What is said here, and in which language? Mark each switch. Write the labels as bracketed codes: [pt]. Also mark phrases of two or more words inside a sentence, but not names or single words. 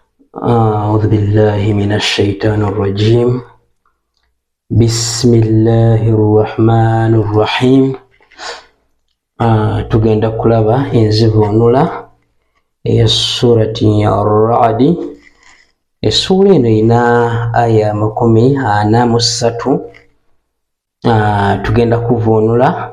[ar] أعوذ بالله من الشيطان الرجيم. بسم الله الرحمن الرحيم. [lg] tugenda kulaba enzivunula eya surati ya Ar-Ra'd. Essura eno ina aya 43. Tugenda kuvunula.